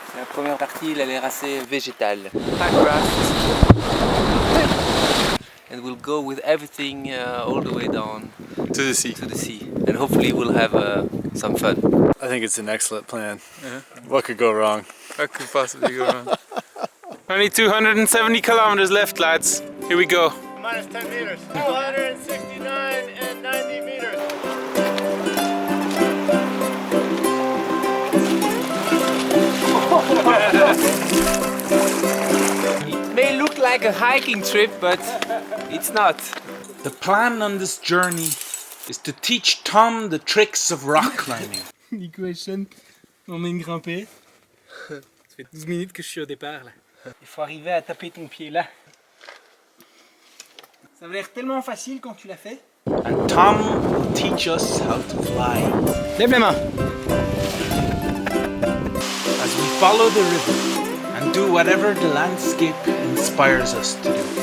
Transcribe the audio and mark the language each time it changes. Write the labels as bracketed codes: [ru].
[fr] La première partie, elle a l'air assez végétale. [en] Packrafts. And we'll go with everything all the way down To the sea. to the sea. And hopefully we'll have some fun. I think it's an excellent plan. What could go wrong? What could possibly go wrong? Only 270 kilometers left, lads. Here we go. Minus 10 meters. 269 and 90 meters. It may look like a hiking trip, but it's not. The plan on this journey is to teach Tom the tricks of rock climbing. [fr] Nico et Sean, on est grimpé. Ça fait 12 minutes que je suis au départ là. Il faut arriver à taper ton pied là. Ça va l'air tellement facile quand tu l'as fait. [en] And Tom will teach us how to fly. [fr] Lève les mains. [en] As we follow the river and do whatever the landscape inspires us to do.